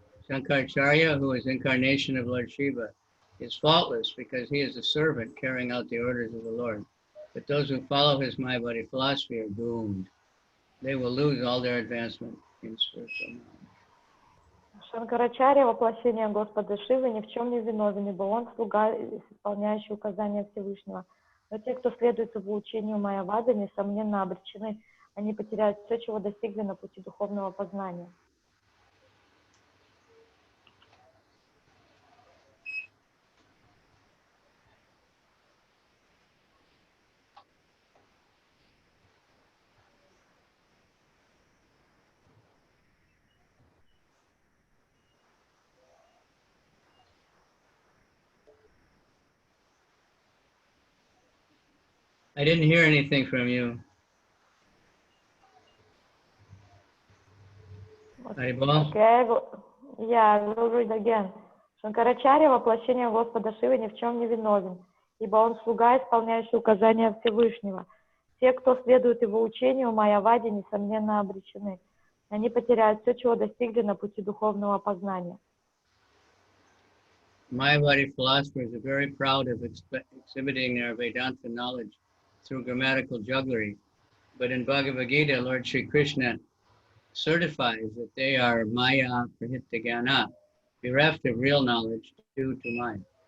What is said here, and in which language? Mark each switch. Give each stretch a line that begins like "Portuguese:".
English: Shankaracharya, who is incarnation of Lord Shiva, is faultless because he is a servant carrying out the orders of the Lord. But those who follow his Mayavadi philosophy are doomed. They will lose all their advancement in spiritual knowledge.
Russian: Шанкарачарья, воплощение Господа Шивы, ни в чем не виновен, ибо он слуга, исполняющий указания Всевышнего. Но те, кто следует его учению Майявады, несомненно обречены. Они потеряют все, чего достигли на пути духовного познания.
English: I didn't hear anything from you. Haribol? Okay, yeah, I will read again.
Russian: Шанкарачарья, воплощение Господа Шивы, ни в чем не виновен, ибо он слуга, исполняющий указания Всевышнего. Те, кто следует его учению Майявади, несомненно обречены. Они потеряют все, чего достигли на пути духовного познания.
English: Mayavadi philosophers are very proud of exhibiting their Vedanta knowledge through grammatical jugglery. But in Bhagavad Gita, Lord Sri Krishna certifies that they are Maya Prahityagana, bereft of real knowledge due to Maya.